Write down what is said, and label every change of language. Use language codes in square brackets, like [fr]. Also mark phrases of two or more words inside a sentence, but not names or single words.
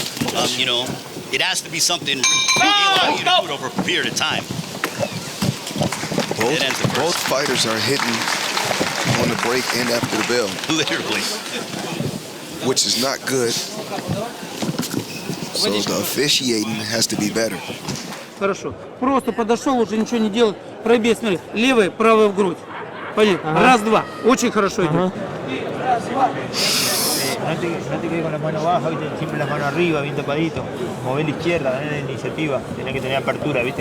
[en] You know, it has to be something they allow you to do it over a period of time. Both fighters are hitting on the break and after the bell. Literally. Which is not good. So the officiating has to be better. [ru] Хорошо. Просто подошел, уже ничего не делал. Пробей, смотри. Левый, правый в грудь. Понятно. Раз, два. Очень хорошо идет. [es] No te quedes con la mano baja, siempre la mano arriba, bien tapadito. Mover la izquierda, tener la iniciativa. Tenés que tener apertura, ¿viste?